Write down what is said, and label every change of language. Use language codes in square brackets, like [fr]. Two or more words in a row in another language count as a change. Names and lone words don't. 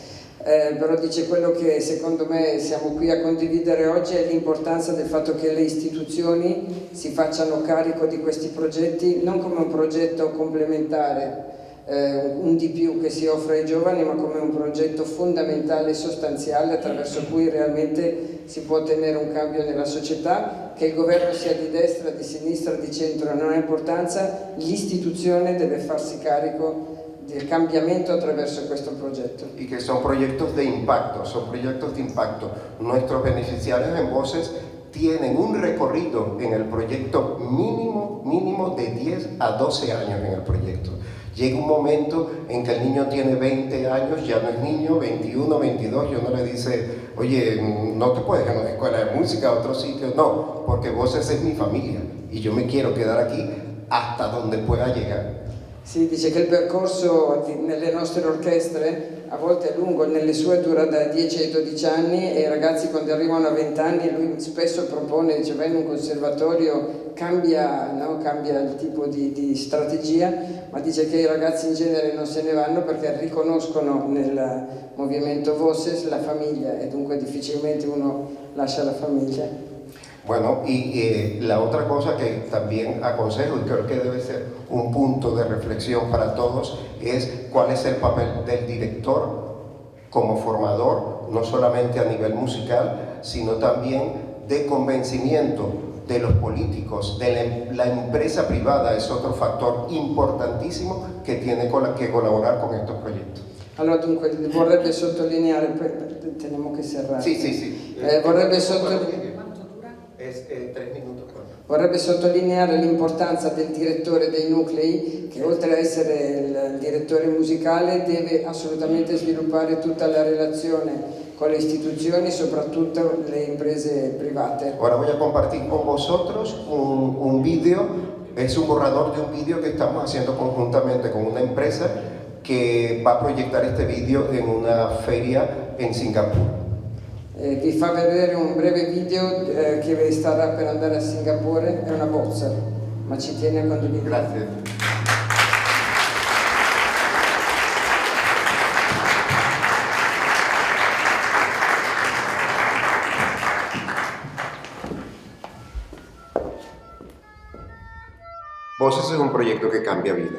[it] Però dice quello che secondo me siamo qui a condividere oggi è l'importanza del fatto che le istituzioni si facciano carico di questi progetti non come un progetto complementare, un di più che si offre ai giovani, ma come un progetto fondamentale e sostanziale attraverso cui realmente si può ottenere un cambio nella società. Che il governo sia di destra, di sinistra, di centro non ha importanza, l'istituzione debe farsi carico del cambiamiento attraverso questo proyecto. [es] Y que son proyectos de impacto, Nuestros beneficiarios en Voces tienen un recorrido en el proyecto mínimo de 10 a 12 años en el proyecto. Llega un momento en que el niño tiene 20 años, ya no es niño, 21, 22, y uno le dice, oye, no te puedes ir a una escuela de música, a otro sitio. No, porque Voces es mi familia y yo me quiero quedar aquí hasta donde pueda llegar. [it] Si dice che il percorso nelle nostre orchestre a volte è lungo, nelle sue dura da 10 ai 12 anni e i ragazzi quando arrivano a 20 anni lui spesso propone, dice vai in un conservatorio, cambia il tipo di strategia, ma dice che i ragazzi in genere non se ne vanno perché riconoscono nel movimento Voces la famiglia e dunque difficilmente uno lascia la famiglia. [es] Bueno, y la otra cosa que también aconsejo y creo que debe ser un punto de reflexión para todos es cuál es el papel del director como formador, no solamente a nivel musical, sino también de convencimiento de los políticos, de la empresa privada, es otro factor importantísimo que tiene que colaborar con estos proyectos. [it] Allora dunque vorrebbe sottolineare, [es] tenemos que cerrar. [it] Sì. Vorrebbe sottolineare. Vorrebbe sottolineare l'importanza del direttore dei nuclei che oltre a essere il direttore musicale deve assolutamente sviluppare tutta la relazione con le istituzioni, soprattutto le imprese private. [es] Ahora voy a compartir con vosotros un video, es un borrador de un video que estamos haciendo conjuntamente con una empresa que va a proyectar este video en una feria en Singapur. [it] Vi fa vedere un breve video che starà per andare a Singapore, è una bozza, ma ci tiene a condividere. Grazie. [es] Voces es un proyecto que cambia vida.